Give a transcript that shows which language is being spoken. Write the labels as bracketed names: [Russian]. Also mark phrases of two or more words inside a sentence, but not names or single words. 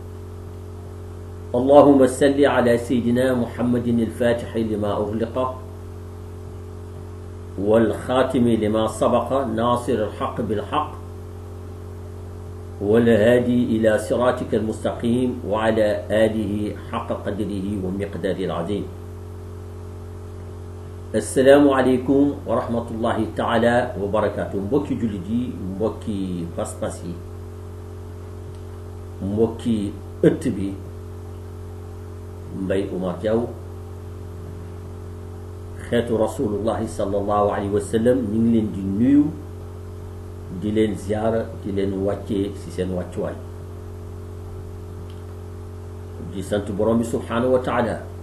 [Arabic] اللهم صل على سيدنا محمد الفاتح لما أغلق والخاتم لما سبق ناصر الحق بالحق والهادي إلى صراطك المستقيم وعلى آله حق قدره ومقداره العظيم. السلام عليكم ورحمة الله تعالى وبركاته. [Wolof] mbokki jullit yi, mbokki pas-pas yi, mbokki ëtt bi, Mbaye Oumar Diaw, xeetu rasulullahi [Arabic] صلى الله عليه وسلم, [Wolof] ñu ngi leen di nuyu, di leen ziyaara, di leen wàccee ci seen wàccuwaay, di sant borom bi [Arabic] سبحانه وتعالى,